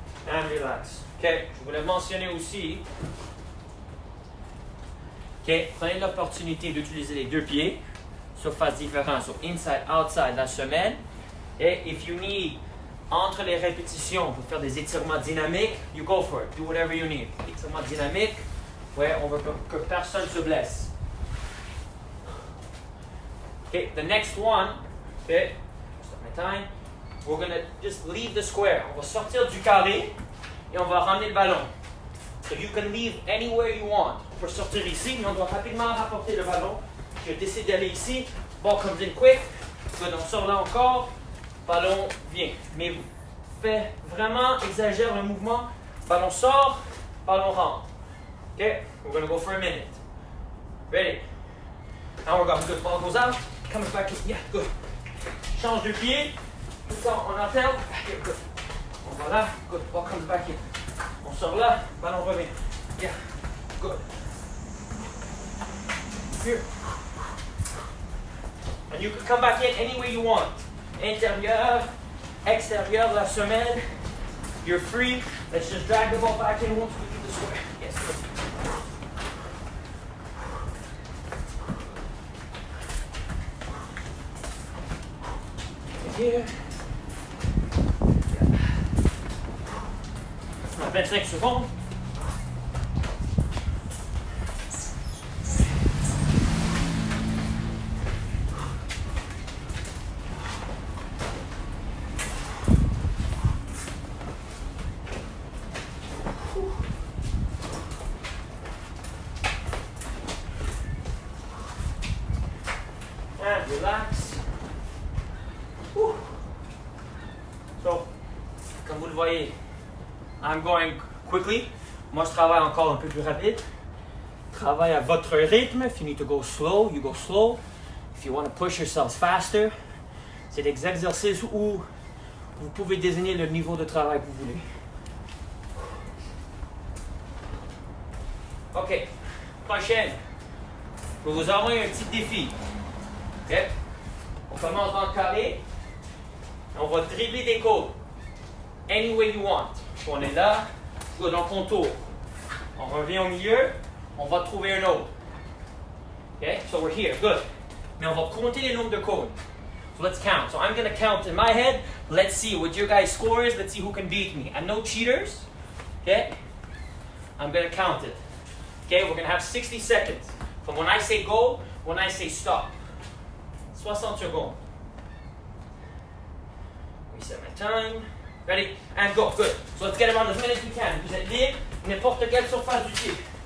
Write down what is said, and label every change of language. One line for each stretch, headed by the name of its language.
French: And relax. OK, je voulais mentionner aussi, OK, prenez l'opportunité d'utiliser les deux pieds sur face différente, sur inside, outside, la semelle.
English: Et if you need,
French: entre les répétitions, pour faire des étirements dynamiques,
English: you go for it. Do whatever you need.
French: Étirements dynamiques, ouais, on veut que personne se blesse.
English: OK, the next one, OK, stop my time. We're going to just leave the square.
French: On va sortir du carré et on va ramener le ballon.
English: So you can leave anywhere you want.
French: On peut sortir ici, mais on doit rapidement rapporter le ballon. Je décide d'aller ici.
English: Ball comes in quick.
French: Good, on sort là encore. Ballon vient. Mais fais vraiment, exagère le mouvement. Ballon sort, ballon rentre. OK?
English: We're going to go for a minute. Ready? Now we're going. Good. Ball goes out. Comes back in. Yeah, good.
French: Change de pied. Tout ça en alterne.
English: Yeah, good.
French: On va là.
English: Good. Ball comes back in.
French: On sort là. Ballon revient.
English: Yeah. Good. Here. And you can come back in any way you want.
French: Intérieur, extérieur, la semelle.
English: You're free. Let's just drag the ball back in once we do the square. Yes, good. Here.
French: On a 25 secondes.
English: And relax. So,
French: comme vous le voyez,
English: I'm going quickly.
French: Moi, je travaille encore un peu plus rapide. Travaille à votre rythme.
English: If you need to go slow, you go slow. If you want to push yourselves faster,
French: c'est des exercices où vous pouvez désigner le niveau de travail que vous voulez. OK. Prochaine. Je vais vous envoyer un petit défi. OK? On commence dans le carré. On va dribbler des côtes.
English: Any way you want.
French: On est là. Good, on contour. On revient au milieu. On va trouver un autre. OK?
English: So we're here.
French: Good. Mais on va compter les nombres de côtes.
English: So let's count. So I'm going to count in my head. Let's see what your guys' score is. Let's see who can beat me. And no cheaters. OK? I'm going to count it. OK? We're going to have 60 seconds. From when I say go, when I say stop.
French: 60 secondes.
English: Reset my time. Ready? And go. Good. So let's get around as many as we can.
French: Vous êtes libre, n'importe quelle surface du pied.